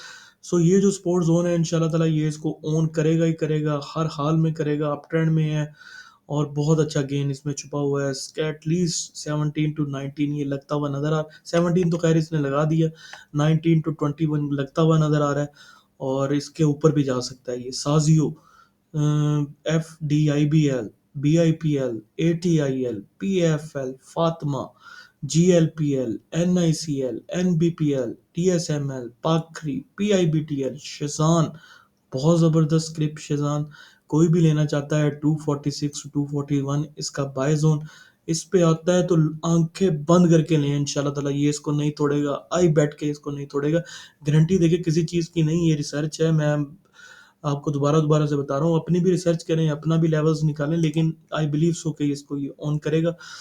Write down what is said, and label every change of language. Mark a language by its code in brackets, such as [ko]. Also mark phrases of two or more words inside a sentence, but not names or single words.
[ur] یہ جو [en] support zone [ur] ہے [ar] إن شاء الله تعالى [ur] یہ اس کو اون کرے گا ہی کرے گا، ہر حال میں کرے گا, [en] up trend [ur] میں ہے اور بہت اچھا گین اس میں چھپا ہوا ہے. اس کا ایٹ لیسٹ 17 ٹو 19 یہ لگتا ہوا نظر آ، 17 تو خیر اس نے لگا دیا، 19 ٹو 21 لگتا ہوا نظر آ رہا ہے اور اس کے اوپر بھی جا سکتا ہے. یہ ساجیو, FDIBL, BIPL, ATIL, PFL, फातिमा, GLPL, NICL, NBPL, TSML, पाखरी, PIBTL, शेजान, بہت زبردست اسکرپٹ شیزان. کوئی بھی لینا چاہتا ہے 246 241 اس کا [en] buy zone. [ur] اس پہ آتا ہے تو آنکھیں بند کر کے لیں, [ar] إن شاء الله تعالى [ur] یہ اس کو نہیں توڑے گا، آئی بیٹھ کے اس کو نہیں توڑے گا. گارنٹی دیکھیے کسی چیز کی نہیں، یہ ریسرچ ہے، میں آپ کو دوبارہ دوبارہ سے بتا رہا ہوں، اپنی بھی ریسرچ کریں، اپنا بھی لیولز نکالیں، لیکن [en] I believe so [ur] کہ اس کو یہ آن کرے گا.